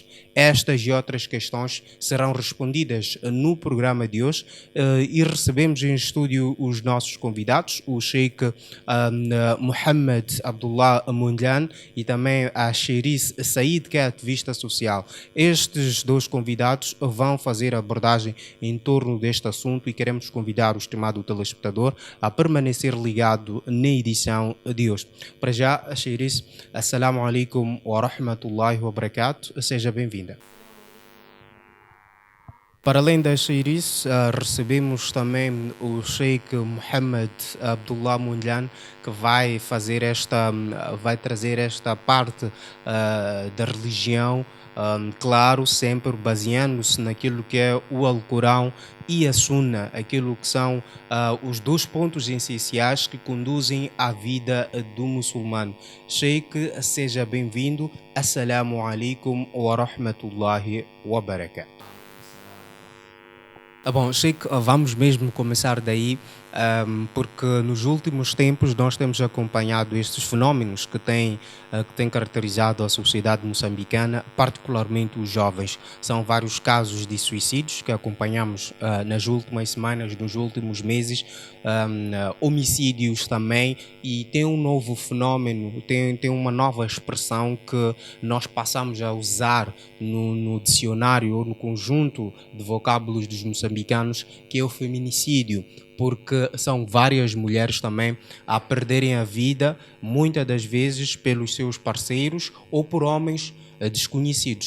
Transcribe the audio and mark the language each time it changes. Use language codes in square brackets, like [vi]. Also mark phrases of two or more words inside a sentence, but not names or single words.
[pt] Estas e outras questões serão respondidas no programa de hoje e recebemos em estúdio os nossos convidados, o Sheikh Mohammed Abdullah Mundan e também a Cheris Said, que é ativista social. Estes dois convidados vão fazer a abordagem em torno deste assunto e queremos convidar o estimado telespectador a permanecer ligado na edição de hoje. Para já, Cheris, [ar] السلام عليكم ورحمة الله وبركاته, [pt] seja bem-vinda. Para além da Cheiris, recebemos também o Sheikh Mohammed Abdullah Mundan, que vai trazer esta parte da religião, claro, sempre baseando-se naquilo que é o Alcorão e a Sunna, aquilo que são os dois pontos essenciais que conduzem à vida do muçulmano. Sheikh, seja bem-vindo. [ar] السلام عليكم ورحمة الله وبركاته. [pt] Bom, Sheikh, vamos mesmo começar daí, porque nos últimos tempos nós temos acompanhado estes fenómenos que têm caracterizado a sociedade moçambicana, particularmente os jovens. São vários casos de suicídios que acompanhamos nas últimas semanas, nos últimos meses, homicídios também, e tem um novo fenómeno, tem uma nova expressão que nós passamos a usar no dicionário ou no conjunto de vocábulos dos moçambicanos, que é o feminicídio, porque são várias mulheres também a perderem a vida, muitas das vezes pelos seus parceiros ou por homens desconhecidos.